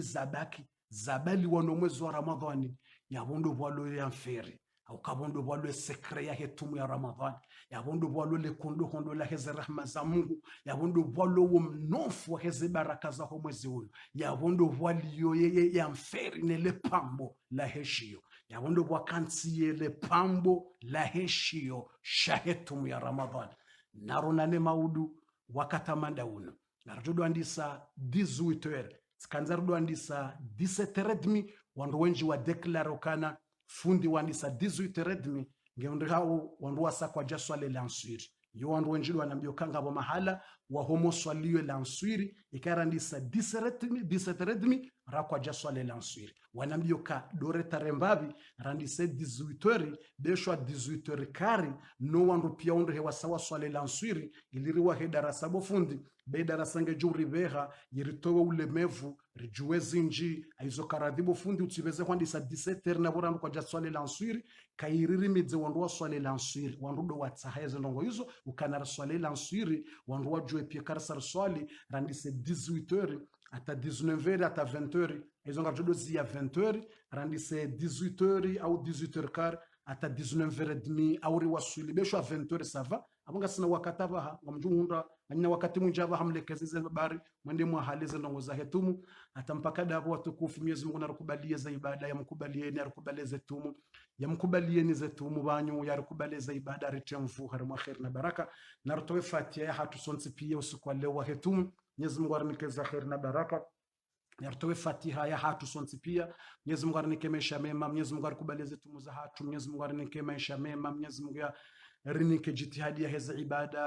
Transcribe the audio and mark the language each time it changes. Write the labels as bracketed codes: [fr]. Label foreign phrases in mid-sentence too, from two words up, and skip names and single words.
[zdj] za baki za bali wano mwezi wa Ramadhani ya bondo balo ya mferi au kabondo bwalo sekre ya hetumu ya Ramadhan ya bondo bwalo le kondo hondo la heze rahma za Mungu ya bondo bwalo mnofu wa heze baraka za mwezi huyo ya bondo bwalio ya mferi nele pambo la heshio ya bondo bwakansi le pambo la heshio shahetumu ya Ramadhan naronane maudu wakatamanda uno narudo andisa 18h skanzarudo andisa 17h wandu wenji wa declaro kana fundi wandisa 18h ngeundi hao wandu wasa kwa jaswale lanswiri yo wandu wenjidu wanambio kanga wa mahala wa homo swaliwe lanswiri ikarandisa 17h rakwa jaswale lanswiri wanambio ka dore tarembabi randise 18h beshwa 18h kari no wandu pia wandu hewa sawa swale lanswiri iliriwa he darasa bo fundi be darasa nge juri beha yiritowe ulemevu rijuwe zinji aizo karadhibo fundi utibeze kwandisa 17h na borandu kwa jaswale lanswiri kairiri midze wandu wa swale lanswiri wandu do watsaheze ndongo hizo ukanara swale lanswiri wandu wa juwe pia karasar swali randise 18h ata 19h ata 20h aizo ngajodo zia 20h randise 18h au 18h kar ata 19h30 auri waswili besho 20h sava abonga sina wakatava ngamjunda nina wakati munjava hamlekezeze bari mwende mwahalize ndongo za hetumu atampaka dabo watukufu Mwenyezi Mungu narukubalie za ibada ya mkubalie ni arukubaleze tumu ya mkubalie ni zetumu banyu ya rukubaleze ibada ritemfu harma khair na baraka narutowe fatia ya hatu sonsi pia usiku leo wa hetumu Mwenyezi Mungu anikeza khair na baraka yartowe fatiha ya hatu sonsi pia Mwenyezi Mungu arinike maisha mema Mwenyezi Mungu arikubaleze tumu za hatu Mwenyezi Mungu arinike maisha mema Mwenyezi Mungu ya rinike jitihadi ya heza ibada